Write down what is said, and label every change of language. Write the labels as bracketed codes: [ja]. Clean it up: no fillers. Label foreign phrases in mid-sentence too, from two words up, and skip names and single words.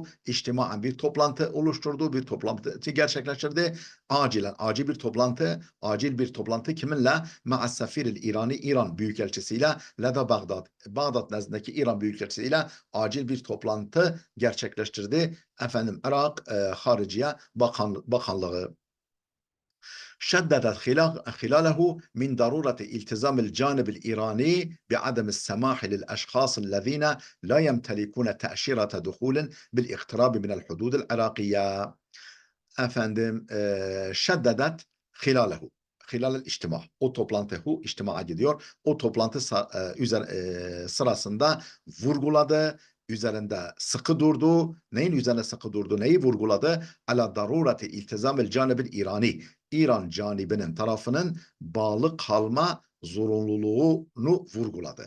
[tr] İçtimaen bir toplantı oluşturdu, bir toplantı gerçekleştirdi. Acil bir toplantı kiminle? [ar] مع السفير الإيراني, [tr] İran Büyükelçisiyle, leda Bağdat. Bağdat nezdindeki İran Büyükelçisiyle acil bir toplantı gerçekleştirdi. Irak Hariciye Bakanlığı. [ar] شددت خلاله من ضرورة التزام الجانب الإيراني بعدم السماح للأشخاص الذين لا يمتلكون تأشيرة دخول بالاقتراب من الحدود العراقية. شددت خلاله. خلال الاجتماع. [tr] O toplantıhu içtimaya gidiyor. O toplantı sırasında vurguladı. Üzerinde sıkı durdu. Neyin üzerine sıkı durdu? Neyi vurguladı? [ar] على ضرورة التزام الجانب الإيراني. [tr] İran canibinin tarafının bağlı kalma zorunluluğunu vurguladı.